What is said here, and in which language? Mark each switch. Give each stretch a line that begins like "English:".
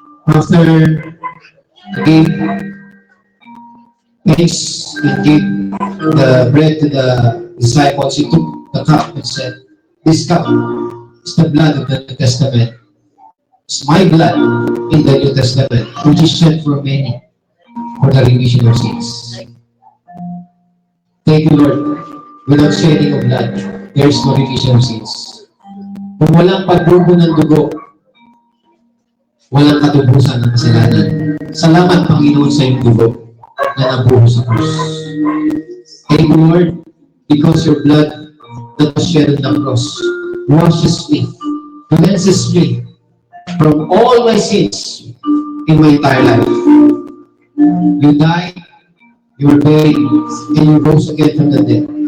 English: After gave thanks and gave the bread to the disciples, he took the cup and said, "This cup is the blood of the New Testament. It's my blood in the New Testament, which is shed for many for the remission of sins." Thank you, Lord. Without shedding of blood, there is no remission of sins.
Filipino: Kung walang pagbubo ng dugo, walang katubusan ng kasalanan. Salamat, Panginoon, sa iyong dugo na nabuho sa krus.
English: Thank you, Lord, because your blood that was shed on the cross washes me, cleanses me from all my sins in my entire life. You died, you were buried, and you rose again from the dead.